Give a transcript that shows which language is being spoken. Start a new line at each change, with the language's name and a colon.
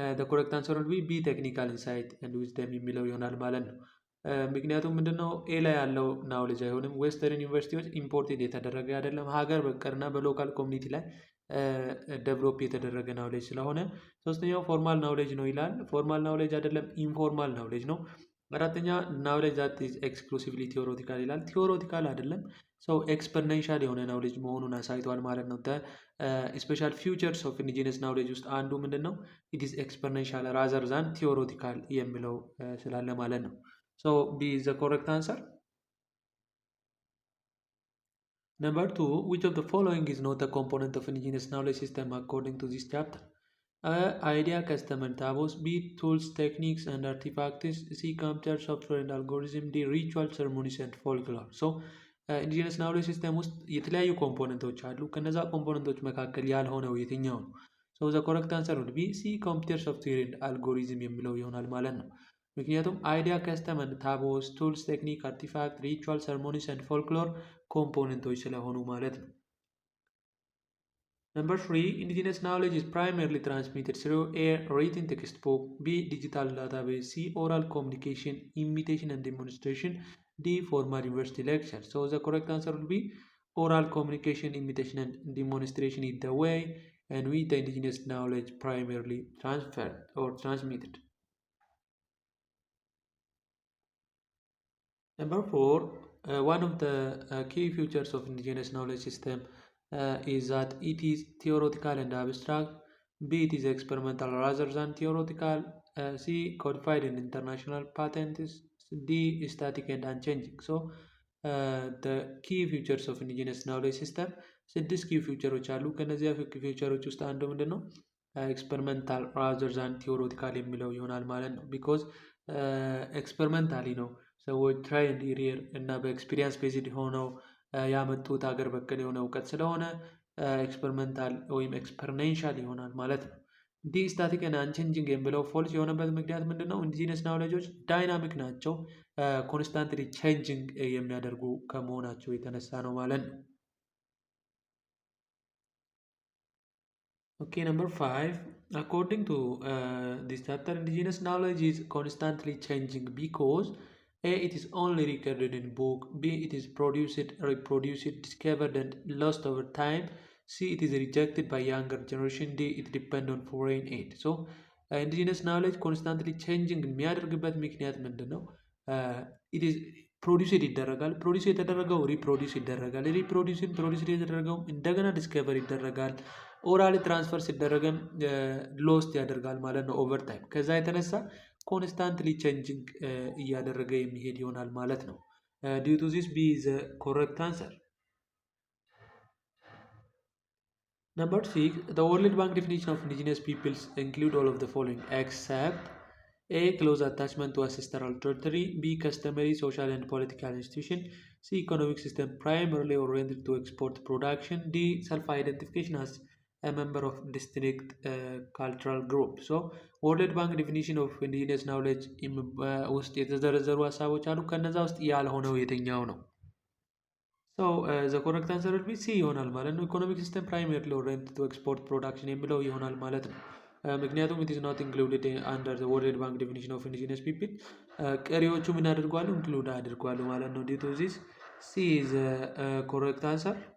Amharic: ኮሬክት አንሰር ቢ ቴክኒካል ኢንሳይት ኤንድ ዊዝደም የሚለው ይሆናል ማለት ነው። ምክንያቱም ምንድነው ኤ ላይ ያለው ናውሌጅ አይሆንም። ዌስተርን ዩኒቨርሲቲዎች ኢምፖርቴድ የተደረገ አይደለም፣ ሀገር በቀርና በሎካል ኮሚኒቲ ላይ ዴቨሎፕ የተደረገ ናውሌጅ ስለሆነ። ሶስተኛው ፎርማል ናውሌጅ ነው ይላል። ፎርማል ናውሌጅ አይደለም፣ ኢንፎርማል ናውሌጅ ነው። አራተኛ
English: ናውሌጅ ዛት ኢዝ ኤክስክሉሲቭሊ ቲዎሬቲካል
Amharic: ይላል። ቲዎሬቲካል አይደለም፣ ሰው ኤክስፐሪንሻል የሆነ ናውሌጅ መሆኑን አሳይቷል ማለት ነው። ስፔሻል ፊውቸርስ ኦፍ ኢንዲጂነስ ናውሌጅ ውስጥ አንዱ ምንድን ነው?
English: ኢት ኢዝ ኤክስፐሪንሻል ራዘር ዛን ቲዎሬቲካል
Amharic: የሚለው ስላለ ማለት ነው።
English: So B is the correct answer. Number 2, which of the following is not a component of indigenous knowledge system according to this chapter? Idea, customer tables, B. Tools, techniques and artifacts, C. Computer, software and algorithm, D. Ritual, ceremonies and folklore. So
Amharic: ኢንዲጂነስ ናውሌጅ ሲስተም ውስጥ የተለያዩ ኮምፖነንቶች አሉ። ከነዛ ኮምፖነንቶች መካከል ያልሆነው የትኛው ነው?
English: ሶ ዘ ኮረክት አንሰር
Amharic: ውድ ቢ ሲ ኮምፒውተር ሶፍትዌር ኤንድ አልጎሪዝም የሚለው ይሆናል ማለት ነው። ምክንያቱም አይዲያ፣ ከስተመር ታቦስ፣ ቱልስ፣ ቴክኒክ፣ አርቲፋክት፣ ሪቹዋል፣ ሰርሞኒስ ኤንድ ፎልክሎር ኮምፖነንቶች ስለሆኑ ማለት ነው።
English: Number 3, indigenous knowledge is primarily transmitted through A. written textbook, B. digital database, C. oral communication, imitation and demonstration, D. formal university lecture. So the correct answer will be oral communication, imitation and demonstration is the way and with the indigenous knowledge primarily transferred or transmitted. Number 4, one of the key features of indigenous knowledge system is that it is theoretical and abstract. B. It is experimental rather than theoretical. C. Codified in international patents. D. Static and unchanging. So the key features of indigenous knowledge system
Amharic: ስድስት ኪ ፊውቸሮች አሉ። ከነዚያ ፊውቸሮች ውስጥ አንዱ ምንድን ነው? ኤክስፐሪመንታል ራዘር ዛን ቲዎሬቲካል የሚለው ይሆናል ማለት ነው። ቢኮዝ ኤክስፐሪመንታሊ ነው ሰዎች ትራይ ኤንድ ኤረር እና በኤክስፒሪየንስ ቤዝድ ሆነው ያመጡት ሀገር በቀል የሆነ እውቀት ስለሆነ ኤክስፐሪመንታል ወይም ኤክስፐሪሜንሻል ይሆናል ማለት ነው። ዲ ስታቲክ እና አንቼንጂንግ የሚለው ፎልስ የሆነበት ምክንያት ምንድን ነው? ኢንዲጂነስ ናውሌጆች ዳይናሚክ ናቸው፣ ኮንስታንትሊ ቼንጂንግ የሚያደርጉ ከመሆናቸው የተነሳ ነው ማለት ነው።
English: Okay, number 5. According to this chapter, indigenous knowledge is constantly changing because A. It is only recorded in book. B. It is produced, reproduced, discovered and lost over time. C. It is rejected by younger generation. D. It depends on foreign aid. So, indigenous knowledge constantly changing
Amharic: የሚያደርግበት ምክንያት ምንድን ነው?
English: It is
Amharic: ፕሮዲውስድ ይደረጋል። ፕሮዲውስ የተደረገው ሪፕሮዲውስ ይደረጋል። ፕሮዲውስ የተደረገው እንደገና ዲስከቨር ይደረጋል። ኦራል ትራንስፈር ሲደረግም ሎስት ያደርጋል ማለት ነው ኦቨር ታይም። ከዛ የተነሳ ኮንስታንትሊ ቼንጂንግ እያደረገ የሚሄድ ይሆናል ማለት ነው።
English: ዲው ቱ ዚስ ቢ ዘ ኮረክት አንሰር። Number 6, the World Bank definition of indigenous peoples include all of the following except A. close attachment to ancestral territory, B. customary, social and political institution, C. economic system primarily oriented to export production, D. self-identification as a member of distinct cultural group.
Amharic: So ወርልድ ባንክ ዲፊኒሽን ኦፍ ኢንዲጂነስ ናውሌጅ ውስጥ የተዘረዘሩ ሀሳቦች አሉ። ከነዛ ውስጥ ያልሆነው የትኛው ነው?
English: the correct answer will be C
Amharic: ይሆናል ማለት ነው። ኢኮኖሚክ ሲስተም ፕራይመሪሊ ኦሪየንትድ ቱ ኤክስፖርት ፕሮዳክሽን የሚለው ይሆናል ማለት ነው። ምክንያቱም
English: it is not included under the World Bank definition of indigenous people
Amharic: ቀሪዎቹ ምን አድርጓሉ? ኢንክሉድ አድርጓሉ ማለት ነው።
English: due to this C is the correct answer.